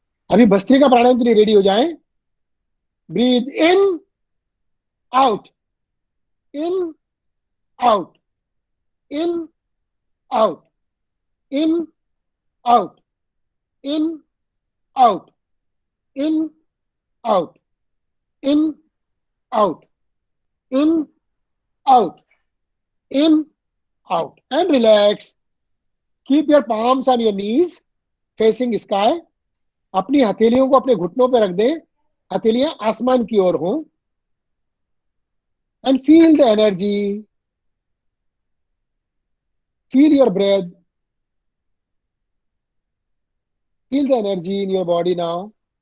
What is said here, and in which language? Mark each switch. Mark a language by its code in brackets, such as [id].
[hi] अभी भस्त्रिका प्राणायाम के लिए रेडी हो जाएं। [en] Breathe in, out, in, out, in, out, in, out, in, out, in, out, in, out, in, out, in, out, and relax. Keep your palms on your knees facing sky. [hi] अपनी हथेलियों को अपने घुटनों पर रख दें, हथेलियां आसमान की ओर हों। [en] And feel the energy, feel your breath, feel the energy in your body now.